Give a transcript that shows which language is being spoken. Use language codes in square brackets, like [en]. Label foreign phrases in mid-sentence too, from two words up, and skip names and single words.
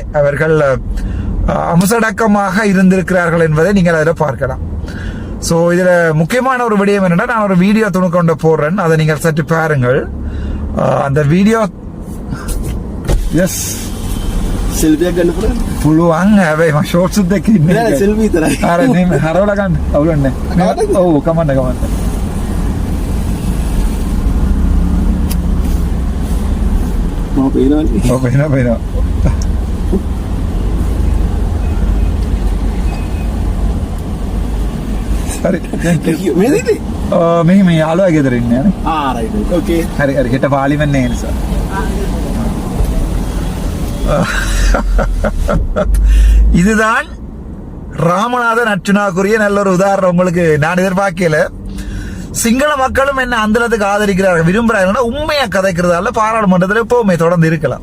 [ta] அவர்கள் அமுசடக்கமாக இருந்திருக்கிறார்கள் என்பதை நீங்கள் அதில் பார்க்கலாம். சோ இதுல முக்கியமான ஒரு விடயம் என்னன்னா, நான் ஒரு வீடியோ துணுக்கொண்டு போடுறேன், அதை நீங்கள் சற்று பாருங்கள். அந்த வீடியோ எஸ் [si] सेल्फी ගන්න පුළුවන් පුළුවන්. හැබැයි මම ෂෝට්ස් දෙක ඉන්නේ නෑ සෙල්ෆි විතරයි. අර මේ හරවලා ගන්න අවුලන්නේ. ඔව් කමන්න. මම පේනවනේ. ඔව් පේනවා. හරි [en] thank you. [si] මේ දෙන්නේ මේ යාළුවා ගෙදර ඉන්නේ නේ. [en] right okay. [si] හරි හෙට පාර්ලිමේන්තේ ඒ නිසා. [ta] இதுதான் ராமநாதன் அர்ச்சுனாக்குரிய நல்ல ஒரு உதாரணம். உங்களுக்கு நான் எதிர்பார்க்கல, சிங்கள மக்களும் என்ன அந்த அளவுக்கு ஆதரிக்கிறார்கள் விரும்புறாங்கன்னா உண்மையா கதைக்கிறதால பாராளுமன்றத்தில் எப்பவுமே தொடர்ந்து இருக்கலாம்.